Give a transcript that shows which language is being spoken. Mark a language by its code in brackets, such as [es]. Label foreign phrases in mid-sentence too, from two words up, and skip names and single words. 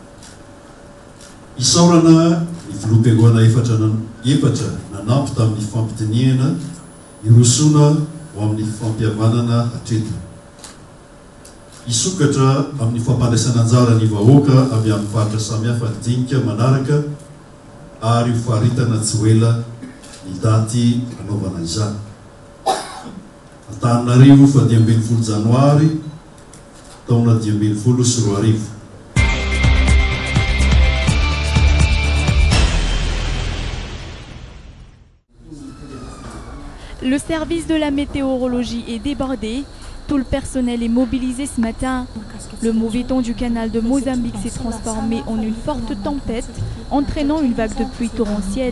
[mg] isaorana ny filoam-piangoana efatra nanampy tamin'ny fampitiniana hirosona ho amin'ny fampihavanana hatreto isokatra amin'ny fampandraisana anjara ny vahoaka avy amin'ny faritra samihafa dinika manaraka ary ho faritana tsy ho ela ny daty anaovana izany Antananarivo fa 12 janoary taona 2024. [fr] Le service de la météorologie est débordé. Tout le personnel est mobilisé ce matin. Le mauvais temps du canal de Mozambique s'est transformé en une forte tempête, entraînant une vague de pluie torrentielle.